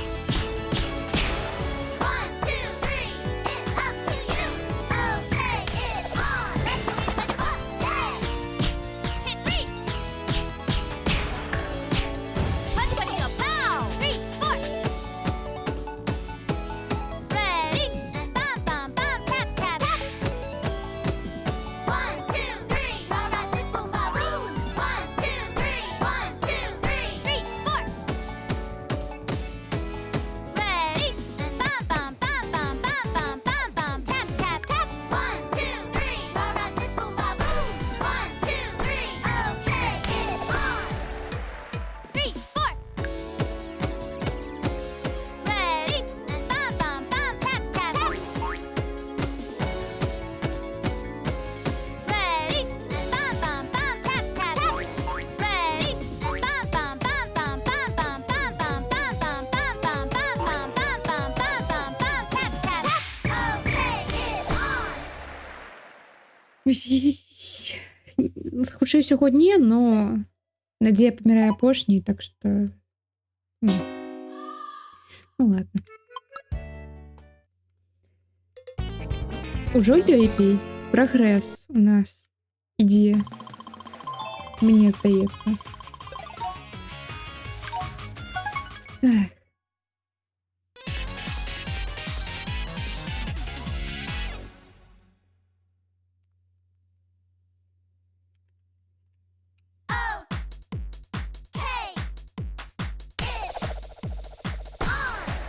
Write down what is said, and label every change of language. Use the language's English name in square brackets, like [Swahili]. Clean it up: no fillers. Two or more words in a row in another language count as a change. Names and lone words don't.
[English] 1, 2, 3. It's up to you. Okay, it's on. Let's go, yeah. Hit three. Let's go, pow. 3, 4. Ready and bam, bam, bam, tap, tap, tap. 1, 2, 3. Rara says boom, ba boom. 1, 2, 3. 1, 2, 3. 3, 4. Ready and bam, bam, bam, bam, bam, bam, bam, bam, tap, tap, tap. 1, 2, 3. Rara says boom, ba boom. 1, 2, 3. Okay, it's on. 3, 4. Ready and bam, bam, bam, tap, tap, tap. Ready and bam, bam, bam, tap, tap, tap. Ready and bam, bam, bam, bam, bam, bam, bam, bam, bam, bam, bam, bam, bam, bam, bam, bam, bam, bam, bam, tap, tap, tap. Okay, it's on. [Belarusian] Хутчэй усяго не, но надзея памірае апошняй, так што не. Ну ладно. Ужо лепей. Прагрэс у нас ідзе. Мне здаецца. Эх. [English] Okay, it's on.